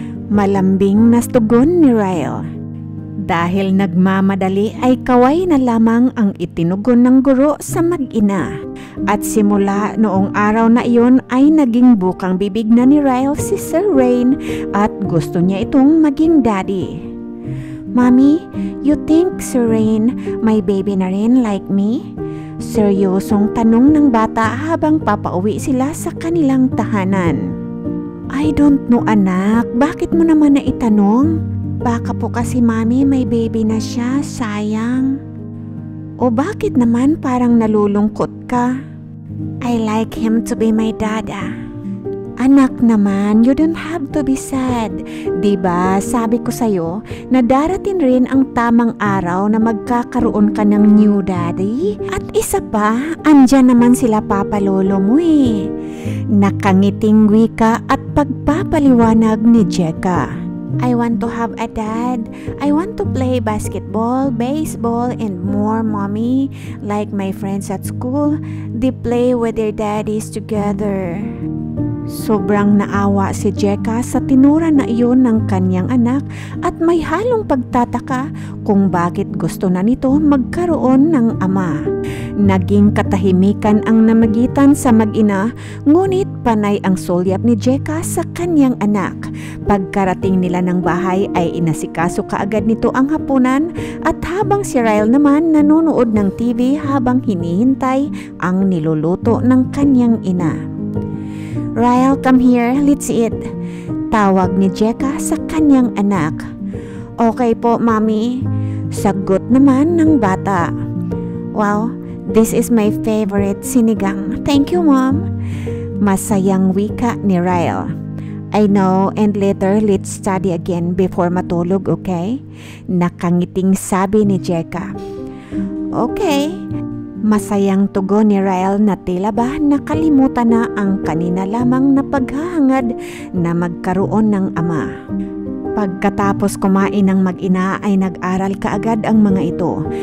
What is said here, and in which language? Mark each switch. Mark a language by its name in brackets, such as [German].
[Filipino] Malambing na tugon ni Ryle. Dahil nagmamadali ay kaway na lamang ang itinugon ng guro sa mag-ina. At simula noong araw na iyon ay naging bukang bibig na ni Ryle si Sir Rain at gusto niya itong maging daddy. [English] Mommy, you think Sir Rain [Filipino] may baby na rin [English] like me? [Filipino] Seryosong tanong ng bata habang papauwi sila sa kanilang tahanan. [English] I don't know, [Filipino] anak. Bakit mo naman na itanong? Baka po kasi mami may baby na siya, sayang. O bakit naman parang nalulungkot ka? [English] I like him to be my dada. [Filipino] Anak naman, [English] you don't have to be sad. [Filipino] Diba, sabi ko sa'yo na darating rin ang tamang araw na magkakaroon ka ng new daddy? At isa pa, andyan naman sila papalolo mo eh. Nakangiting wika at pagpapaliwanag ni Jeka. [English] I want to have a dad. I want to play basketball, baseball, and more, mommy. Like my friends at school, they play with their daddies together. [Filipino] Sobrang naawa si Jeka sa tinura na iyon ng kanyang anak at may halong pagtataka kung bakit gusto na nito magkaroon ng ama. Naging katahimikan ang namagitan sa mag-ina, ngunit panay ang sulyap ni Jeka sa kanyang anak. Pagkarating nila ng bahay ay inasikaso kaagad nito ang hapunan at habang si Ryle naman nanonood ng TV habang hinihintay ang niluluto ng kanyang ina. [English] Ryle, come here, let's eat. [Filipino] Tawag ni Jeka sa kanyang anak. Okay po, Mommy. Sagot naman ng bata. [English] Wow, this is my favorite sinigang. Thank you, Mom. [Filipino] Masayang wika ni Ryle. [English] I know, and later let's study again before matulog, okay? [Filipino] Nakangiting sabi ni Jeka. Okay. Masayang tugon ni Ryle na tila ba nakalimutan na ang kanina lamang na paghahangad na magkaroon ng ama. Pagkatapos kumain ng mag-ina ay nag-aral kaagad ang mga ito.